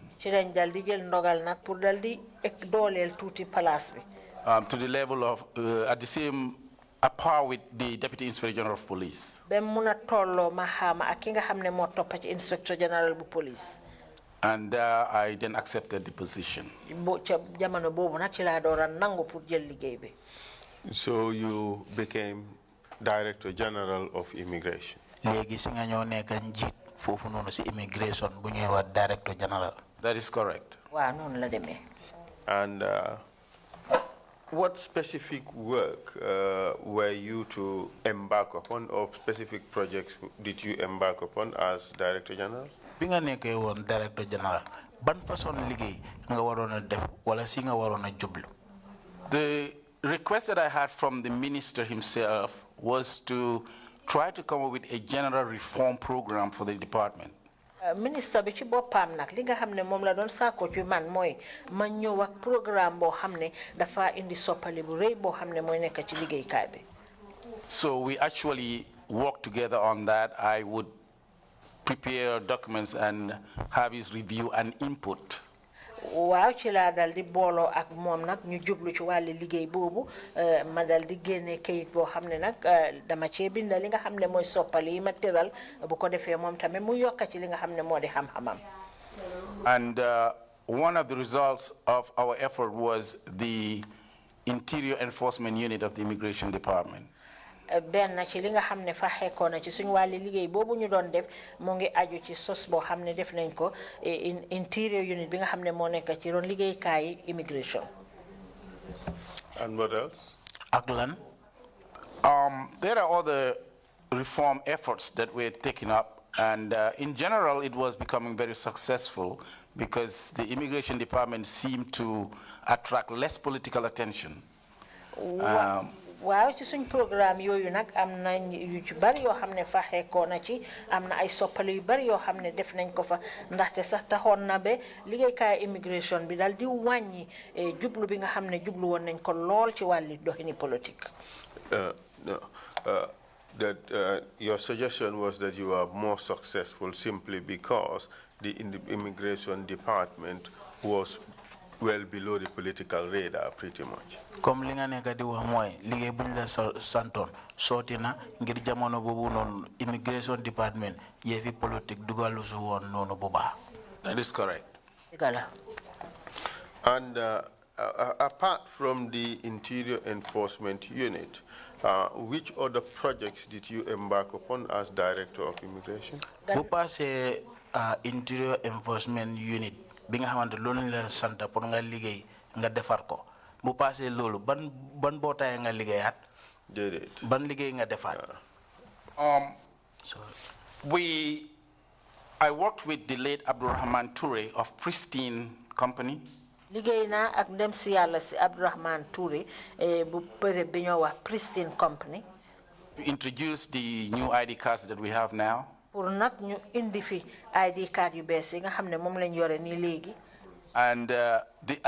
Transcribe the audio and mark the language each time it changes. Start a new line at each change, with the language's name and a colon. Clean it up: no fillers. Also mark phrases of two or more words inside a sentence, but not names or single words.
Wolof: ci lañ dal di jël ndogal nag pour dal di dooleel tuuti place bi.
English: to the level of at the same par with the Deputy Inspector General of Police.
Wolof: ba mun a tolloo ma xaama ak ki nga xam ne moo toppa ci
English: Inspector General
Wolof: bu police.
English: And I then accepted the position.
Wolof: ca jamono boobu nag ci laa door a nangu pour jël liggéey bi.
English: So you became Director General of Immigration.
Wolof: léegi si nga ñoo nekk njiit foofu noonu si immigration bu ñuy wax
English: Director General. That is correct.
Wolof: waaw noonu la demee.
English: And what specific work were you to embark upon, or specific projects did you embark upon as Director General?
Wolof: bi nga nekkee woon
English: Director General
Wolof: ban façon liggéey nga waroon a def wala si nga waroon a jublu.
English: The request that I had from the minister himself was to try to come up with a general reform program for the department.
Wolof: Ministre bi ci boppam nag li nga xam ne moom la doon saako ci man mooy ma ñëw ak programme boo xam ne dafa indi soppali bu rëy boo xam ne mooy nekk ci liggéeykaay bi.
English: So we actually worked together on that. I would prepare documents and have his review and input.
Wolof: waaw ci laa dal di booloo ak moom nag ñu jublu ci wàllu liggéey boobu ma dal di génne kayit boo xam ne nag dama cee bind li nga xam ne mooy soppali yi ma tëral bu ko defee moom tamit mu yokk ci li nga xam ne moo di xam-xamam.
English: And one of the results of our effort was the Interior Enforcement Unit of the Immigration Department.
Wolof: benn ci li nga xam ne fa xekkoon na ci suñu wàllu liggéey boobu ñu doon def mu ngi aju ci sos boo xam ne def nañ ko
English: interior unit
Wolof: bi nga xam ne moo nekk ci doon liggéeykaay immigration.
English: And what else?
Wolof: ak lan.
English: There are other reform efforts that were taken up, and in general it was becoming very successful because the immigration department seemed to attract less political attention.
Wolof: waaw ci suñ programme yooyu nag am na yu ci bari yoo xam ne fa xeekoo na ci am na ay soppali yu bari yoo xam ne def nañ ko fa ndaxte sax taxoon na ba liggéeykaay immigration bi daal di wàññi jublu bi nga xam ne jublu woon nañ ko lool ci wàlli doxini politique.
English: Your suggestion was that you are more successful simply because the immigration department was well below the political radar, pretty much.
Wolof: comme li nga nekk di wax mooy liggéey bu ñu la santoon sooti na ngir jamono boobu noonu
English: immigration department
Wolof: yëfi politique dugalu su woon noonu bu baax.
English: That is correct. And apart from the Interior Enforcement Unit, which other projects did you embark upon as Director of Immigration?
Wolof: bu passé Interior Enforcement Unit bi nga xamante loolu la sant pour nga liggéey nga defar ko bu passé loolu ban bootaay nga liggéeyaat. déedéet ban liggéey nga defaat.
English: I worked with the late Abdurrahman Toure of Pristine Company.
Wolof: liggéey naa ak ndem si yàlla si Abdurrahman Toure bu bëre bi ñoo wax Pristine Company.
English: To introduce the new ID cards that we have now.
Wolof: pour nag ñu indi fi
English: ID card
Wolof: yu bees yi nga xam ne moom lañ yore nii léegi.